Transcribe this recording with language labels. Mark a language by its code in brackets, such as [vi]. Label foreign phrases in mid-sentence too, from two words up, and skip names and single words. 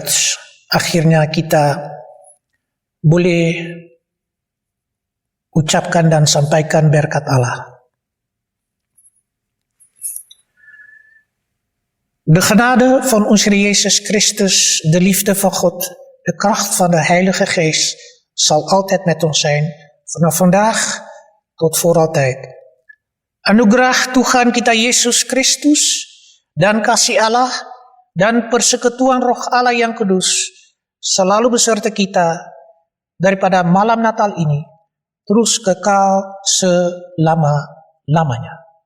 [id] Akhirnya kita boleh ucapkan dan sampaikan berkat Allah. [nl] De genade van onze Heer Jezus Christus, de liefde van God, de kracht van de Heilige Geest zal altijd met ons zijn, vanaf vandaag tot voor altijd. [id] Anugerah Tuhan kita Yesus Kristus dan kasih Allah dan persekutuan Roh Allah yang kudus selalu beserta kita daripada malam Natal ini terus kekal selama-lamanya.